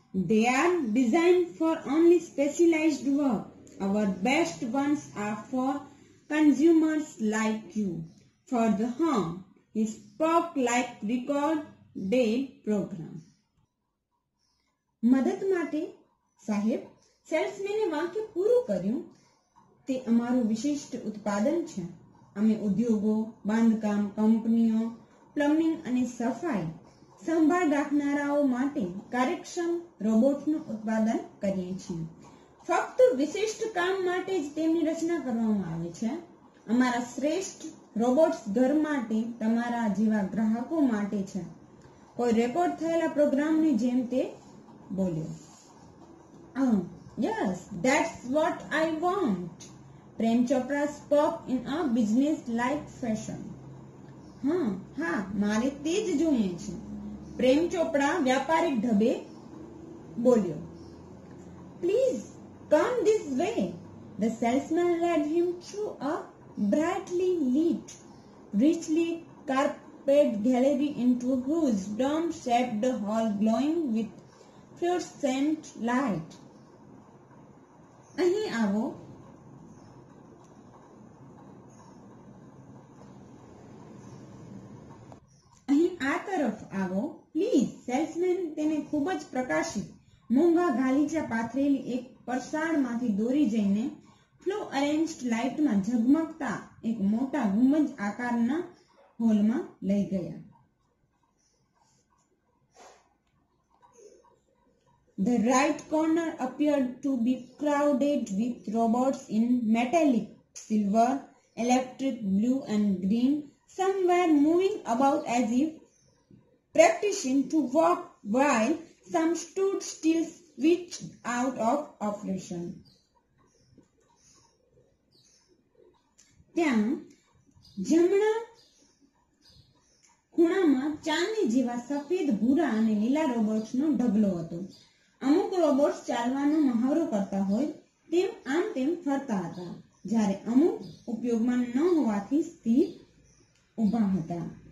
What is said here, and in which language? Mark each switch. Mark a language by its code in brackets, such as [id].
[en] They are designed for only specialized work. Our best ones are for consumers like you. For the home, he spoke like recorded program. [gu] મદદ માટે સાહેબ, સેલ્સમેને વાક્ય પૂરું કર્યું. તે અમારું વિશિષ્ટ ઉત્પાદન છે. અમે ઉદ્યોગો, બાંધકામ કંપનીઓ, પ્લમ્બિંગ અને સફાઈ સંભાળ રાખનારાઓ માટે કાર્યક્ષમ રોબોટનું ઉત્પાદન કરીએ છીએ. ફક્ત વિશિષ્ટ કામ માટે જ તેમની રચના કરવામાં આવે છે. અમારા શ્રેષ્ઠ રોબોટ્સ ઘર માટે તમારા જેવા ગ્રાહકો માટે છે. કોઈ રેકોર્ડ થયેલા પ્રોગ્રામની જેમ તે બોલ્યો. [en] Yes, that's what I want. Prem Chopra spoke in a business-like fashion. [gu] હા, મારે તે જ જોઈએ છે. પ્રેમ ચોપડા વ્યાપારિક ઢબે બોલ્યો. [en] Please come this way. The salesman led him through a brightly lit, richly carpeted gallery into whose dome-shaped hall glowing with fluorescent light. [gu] અહીં આવો. અહીં આ તરફ આવો. પ્લીઝ. સેલ્સમેન તેને ખૂબ જ પ્રકાશિત મોંઘા ગાલીચા પાથરેલી એક પરસાળમાંથી દોરી જઈને ફ્લો અરેન્જ્ડ લાઇટમાં ઝગમગતા એક મોટા ગુંબજ આકારના હોલમાં લઈ ગયા. [en] The right corner appeared to be crowded with robots in metallic, silver electric, blue and green. Some were moving about as if practicing to walk, while some stood still, switched out of operation. [gu] ત્યાં જમણા ખૂણામાં ચાંદની જેવા સફેદ, ભૂરા અને લીલા રોબોટ્સનો ઢગલો હતો. અમુક રોબોટ્સ ચાલવાનો મહાવરો કરતા હોય તેમ આમ તેમ ફરતા હતા, જ્યારે અમુક ઉપયોગમાં ન હોવાથી સ્થિર ઊભા હતા.